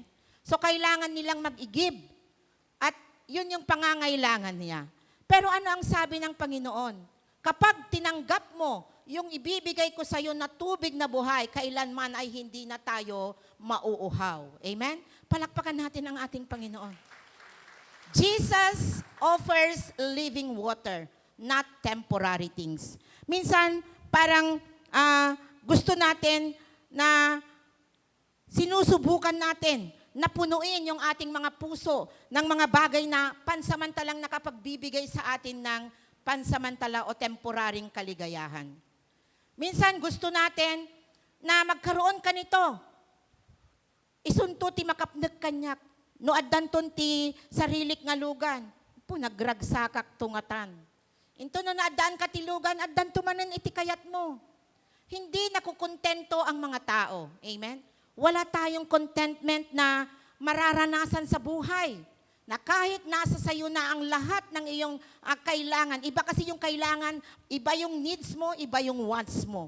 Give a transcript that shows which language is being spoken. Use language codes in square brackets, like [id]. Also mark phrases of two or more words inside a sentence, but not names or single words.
[tl] So kailangan nilang mag-igib. At yun yung pangangailangan niya. Pero ano ang sabi ng Panginoon? Kapag tinanggap mo yung ibibigay ko sa iyo na tubig na buhay, kailanman ay hindi na tayo mauuhaw. Amen? Palakpakan natin ang ating Panginoon. [en] Jesus offers living water, not temporary things. [tl] Minsan, parang gusto natin na sinusubukan natin na punuin yung ating mga puso ng mga bagay na pansamantalang nakapagbibigay sa atin ng pansamantala o temporaring kaligayahan. Minsan gusto natin na magkaroon ka nito. [ilo] Isunto ti makapnag kanyak. No addanton ti sarilik nga lugan. Po nagragsakak tungatan. Into no naadaan ka ti lugan, addanto manen iti kayat mo. [tl] Hindi nakukontento ang mga tao. Amen? Wala tayong contentment na mararanasan sa buhay. Na kahit nasa sayo na ang lahat ng iyong kailangan, iba kasi yung kailangan, iba yung needs mo, iba yung wants mo.